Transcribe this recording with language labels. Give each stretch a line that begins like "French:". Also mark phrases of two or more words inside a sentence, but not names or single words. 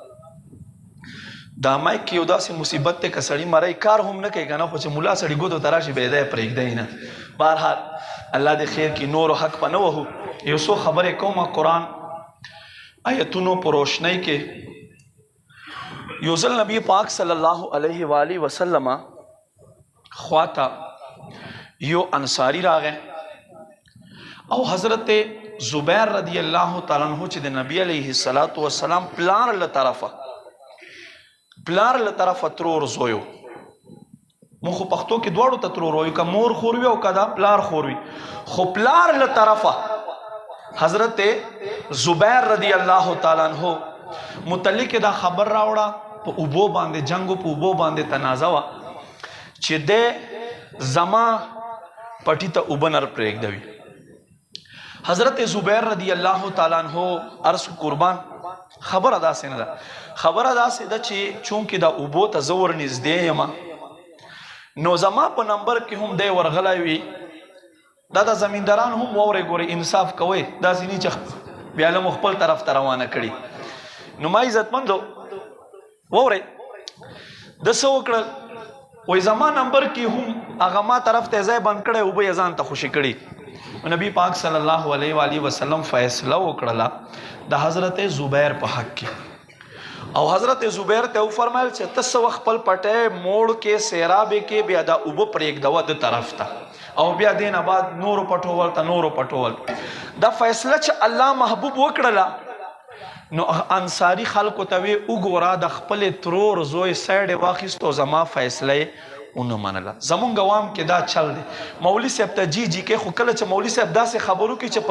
Pashto: دا مایک کې یو داسې مصیبت دی که سړي مرئ کار هم نه کوي که نه خو چې ملا سړي ګوتو ته راشي بیا یې دی پرېږدی نه بهرحال الله دې خیر کړي نورو حق په نه وهو یو څو خبرې کوم قرآن آیتونو په روشنۍ کې یو ځل نبی پاک
Arabic: صلی الله علیه و آله وسلم
Pashto: خواته یو انصاری راغی او حضرت زبیر
Arabic: رضی اللہ تعالیٰ عنہ
Pashto: چې د نبی
Arabic: علیہ السلام
Pashto: پلار لطرفه ترور زویو مون خو پښتو کې دواړو ته ترور وایو که مور خور وي او که دا پلار خور وي خو پلار لطرفه حضرت زبیر
Arabic: رضی اللہ تعالیٰ عنہ
Pashto: متعلق دا خبر راوړه په اوبو باندې جنگو په اوبو باندې تنازع وه چې دی زما پټي ته اوبه نر پرېږدوي حضرت زبیر
Arabic: رضی اللہ تعالیٰ عنہ
Pashto: عرض قربان خبر ادا سے نه ده خبر ادا سے ده چې چونکې دا اوبو ته زه ورنږدې یم نو زما په نمبر کې هم دی ورغلی وي دا د زمینداران هم واورئ ګورئ انصاف کوئ داسې نه چې بیا له مو خپل طرف ته روانه کړي نو ما عزتمندو واورئ د څه وکړل وایي زما نمبر کې هم هغه ما طرف ته ځای بند کړی اوبه یې ځان ته خوشي کړي نبی پاک
Arabic: صلی اللہ علیہ وآلہ وسلم
Pashto: فیصلہ وکړه د حضرت زبیر په حق کې او حضرت زبیر ته فرمایل چې ته څه وخت خپل پټی موړ کې سیرابې کې بیا دا اوبه پرېږدوه د طرف ته او بیا دې نه بعد نورو پټول دا فیصله چې الله محبوب وکړله نو انصاری خلکو ته وی وګوره د خپل ترور زوی سایډ واخیستو زما فیصله اونو منله زمونږ عوام کې دا چل دی مولوي صاحب ته جی کې خو کله چې مولوي صاحب داسې خبرو کې چې په